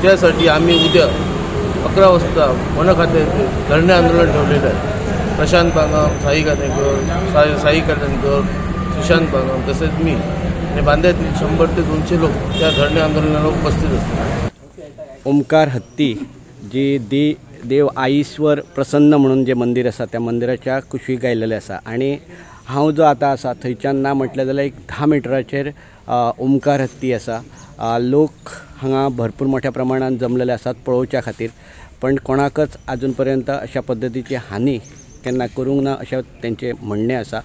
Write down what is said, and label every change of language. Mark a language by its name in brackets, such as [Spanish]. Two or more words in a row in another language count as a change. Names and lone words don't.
[Marathi] त्यासाठी आम्ही उद्या 11 वाजता वन खात्याचे धरणे आंदोलन ठेवलेलं आहे. प्रशांत बांगाम, साई कल्याणकर, सुशांत बांगाम तसेच मी आणि बांद्यातील 100 ते 200 लोक त्या धरणे आंदोलनाला उपस्थित असतात. [Konkani] ओमकार हत्ती जी देव आईश्वर प्रसन्न म्हणून जे मंदिर आसा त्या मंदिराच्या कुशीक आयिल्लें आसा आनी हांव जो आतां आसा थंयच्यान ना म्हटलें जाल्यार एक 10 मिटराचेर ओमकार हत्ती आसा. लोक हांगा भरपूर मोठ्या प्रमाणात जमलेले आसात पळोवच्या खातीर, पण कोणाकच आजून पर्यंत अशा पद्दतीची हानी केन्ना करूंक ना अशें तेंचें म्हणणें आसा.